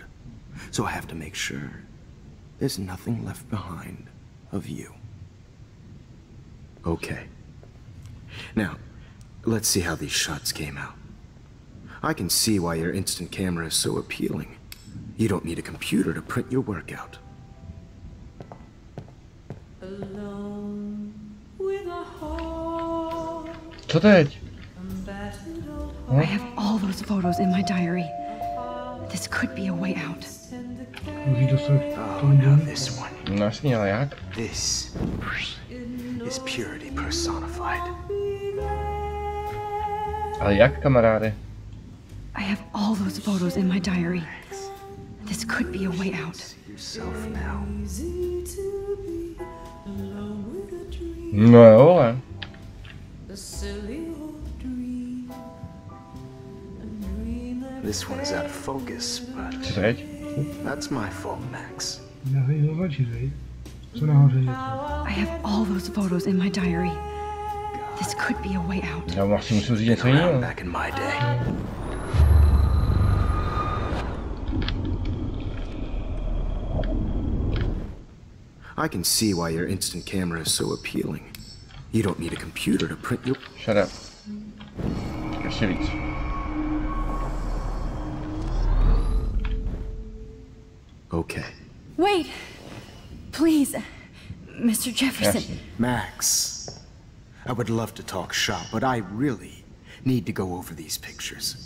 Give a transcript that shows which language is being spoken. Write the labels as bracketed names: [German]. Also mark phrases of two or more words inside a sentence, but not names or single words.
[English] So I have to make sure there's nothing left behind of you. Okay. Now, let's see how these shots came out. I can see why your instant camera is so appealing. You don't need a computer to print your work out. [Czech] Co teď? [English] I have all those photos in my diary. This could be a way out. Oh, now this one. [Czech] No jasně, ale jak? [English] This is purity personified. [Czech] Ale jak, kamaráde? [English] I have all those photos in my diary. This could be a way out. Yourself now. [Czech] No jo, ale. [English] This one is out of focus, but that's my fault, Max. I have all those photos in my diary. This could be a way out. [Czech] Já asi musím říct něco jiného. [English] Back in my day. I can see why your instant camera is so appealing. You don't need a computer to print your... Shut up. [Czech] Ještě víc. [English] Okay. Wait! Please, Mr. Jefferson. Yes. Max, I would love to talk shop, but I really need to go over these pictures.